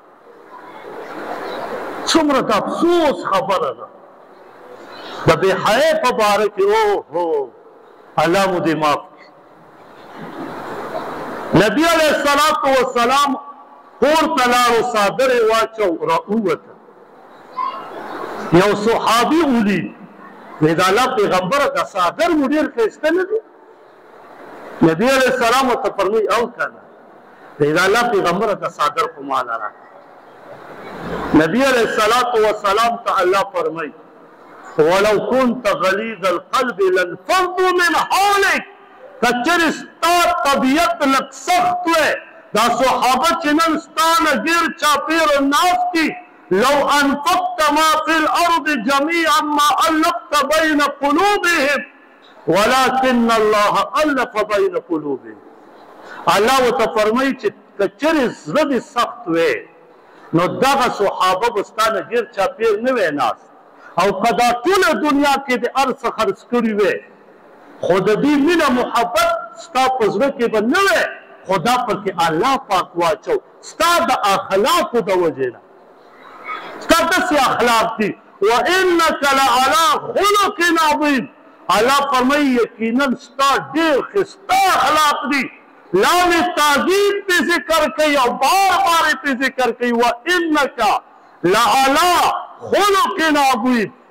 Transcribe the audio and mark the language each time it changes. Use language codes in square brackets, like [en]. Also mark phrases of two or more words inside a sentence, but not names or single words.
[ps] څومره د افسوس خبره ده د بې حیې په باره کې اوهو الله مو دې معاف کړي نبي [ar] علیه الصلاة والسلام [ps] کور ته لاړو څادر یې واچو راووته یو صحابي ولید وی د الله پیغمبره دا څادر مو ډېر ښایسته نه دی نبي [ar] علیه السلام [ps] ورته فرمایي او که نه وی د الله پیغمبره دا څادر خو ماله راکړه نبي [ar] علیه الصلاة والسلام [ps] ته الله فرمایي [ar] ولو كنت غليظ القلب لانفضوا من حولك [ps] کچر ستا طبیعت لږ سخت وی دا صحابه چې نن ستا نه ډېر چاپېره ناست دي [ar] لو انفقت ما في الارض جميعا ما الفت بين قلوبهم ولكن الله الف بين قلوبهم [ps] الله ورته فرمایي چې کچرې زړه دې سخت وی نو دغه صحابه به ستا نه ډېر چاپېر نه وی ناست او که دا ټوله دنیا کې د هر څه خرڅ کړي وی خو د دې مینه محبت ستا په زړه کې به نه وی خو دا پکې الله پاک واچو ستا د اخلاقو د وجې نه ستا داسې اخلاق دي [ar] وانک لعلی خلق عظیم [ps] الله فرمایي یقینا ستا ډېر ښایسته اخلاق دي لام تعظیم پې ذکر کوي او بار بار پې ذکر کوي [ar] وانک لعلی خلق عظیم